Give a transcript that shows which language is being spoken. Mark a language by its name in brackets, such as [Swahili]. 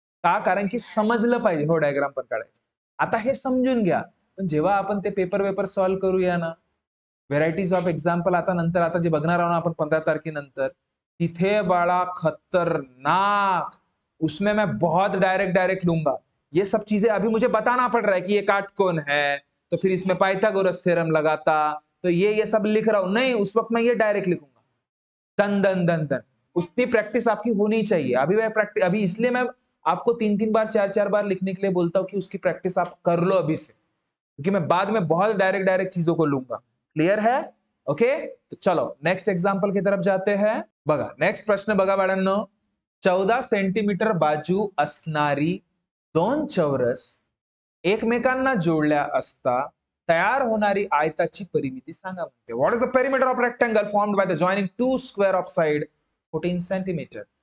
[Marathi] का? कारण की समजलं पाहिजे. हो, डायग्राम पण काढायचं. आता हे समजून घ्या. पण जेव्हा आपण ते पेपर सॉल्व्ह करूया ना, व्हेरायटीज ऑफ एक्झाम्पल आता जे बघणार आहोत आपण 15 तारखेनंतर, तिथे बाळा खतरनाक, [Hindi] उसमें मैं बहुत डायरेक्ट लूंगा. ये सब चीजें अभी मुझे बताना पड़ रहा है कि ये काटकोण है, तो फिर इसमें पाइथागोरस थ्योरम लगाता, तो ये सब लिख रहा हूं. नहीं, उस वक्त मैं ये डायरेक्ट लिखूंगा. दन दन दन दन. उतनी प्रैक्टिस आपकी होनी चाहिए. अभी इसलिए मैं आपको 3-3 बार 4-4 बार लिखने के लिए बोलता हूं कि उसकी प्रैक्टिस आप कर लो अभी से, क्योंकि मैं बाद में बहुत डायरेक्ट चीजों को लूंगा. क्लियर है? ओके. तो चलो नेक्स्ट एग्जांपल की तरफ जाते हैं. [Marathi] बघा, नेक्स्ट प्रश्न बघा बाळांनो. 14 सेंटीमीटर बाजू असणारी 2 चौरस एकमेकांना जोडल्या असता तयार होणारी आयताची परिमिती सांगा म्हणते. [English] What is the perimeter of rectangle formed by the joining 2 square of side 14 centimetre.